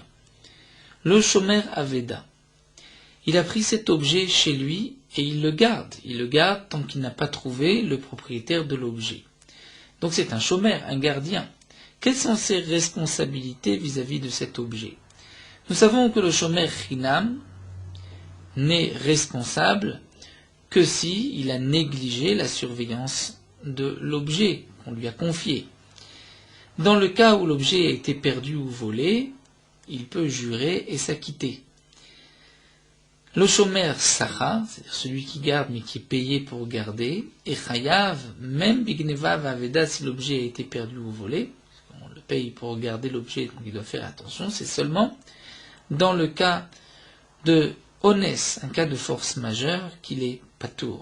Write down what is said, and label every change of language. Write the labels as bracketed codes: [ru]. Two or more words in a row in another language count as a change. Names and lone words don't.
[he] Le שומר אבידה. [fr] Il a pris cet objet chez lui et il le garde. Il le garde tant qu'il n'a pas trouvé le propriétaire de l'objet. Donc c'est un shomer, un gardien. Quelles sont ses responsabilités vis-à-vis de cet objet? Nous savons que le [he] שומר חינם [fr] n'est responsable que si il a négligé la surveillance de l'objet qu'on lui a confié. Dans le cas où l'objet a été perdu ou volé, il peut jurer et s'acquitter. Le [he] שומר שכר, [fr] c'est-à-dire celui qui garde mais qui est payé pour garder, et chayav, même [he] בגניבה ואבידה, [fr] si l'objet a été perdu ou volé, on le paye pour garder l'objet, donc il doit faire attention, c'est seulement dans le cas de onès, un cas de force majeure, qu'il est patour.